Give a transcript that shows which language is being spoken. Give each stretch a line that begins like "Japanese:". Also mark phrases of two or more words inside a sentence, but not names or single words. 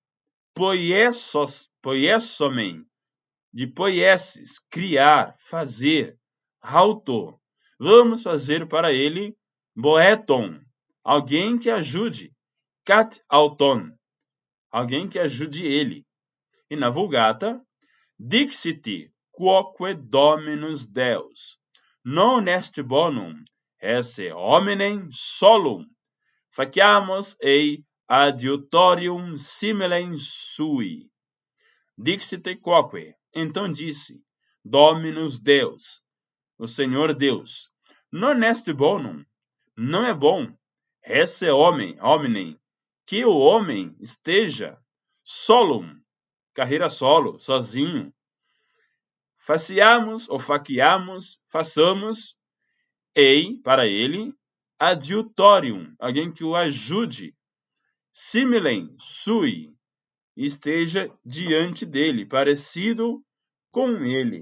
Portuguese: Poiesomen, de poiesis, criar, fazer. Auto, vamos fazer para ele boeton, alguém que ajude.
Greek: κατ' αὐτόν,
Portuguese: alguém que ajude ele. E na Vulgata,
Latin: dixit quoque dominus Deus, non est bonum esse hominem solum, faciamus ei adiutorium similem sui. Dixit quoque,
Portuguese: então disse,
Latin: Dominus Deus,
Portuguese: o Senhor Deus,
Latin: non est bonum,
Portuguese: não é bom,
Latin: esse hominem,
Portuguese: que o homem esteja solum, carreira solo, sozinho. Faciamos ou faciamos, façamos, ei, para ele, adiutorium, alguém que o ajude,
Latin: similem, sui,
Portuguese: esteja diante dele, parecido com ele.